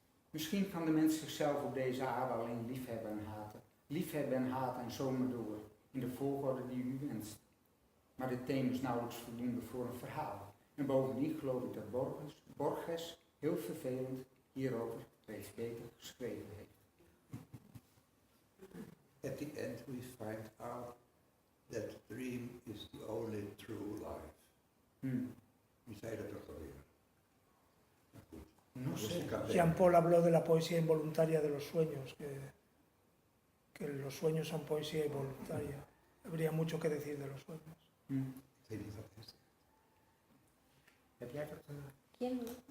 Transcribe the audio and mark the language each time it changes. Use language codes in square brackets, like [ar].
[nl] Misschien kan de mens zichzelf op deze aarde alleen liefhebben en haten en zomaar door, in de volgorde die u wenst. Maar dit thema is nauwelijks voldoende voor een verhaal. En bovendien geloof ik dat Borges heel vervelend hierover reeds beter geschreven heeft. [en] At the end we find out that dream is the only true life. [nl] Wie zei dat ook alweer? Nou goed. [es] No sé. Jean-Paul habló de la poesía involuntaria de los sueños, que los sueños son poesía involuntaria. Habría mucho que decir de los sueños. [nl] Ik weet niet wat het is. Heb jij dat? [es] ¿Quién?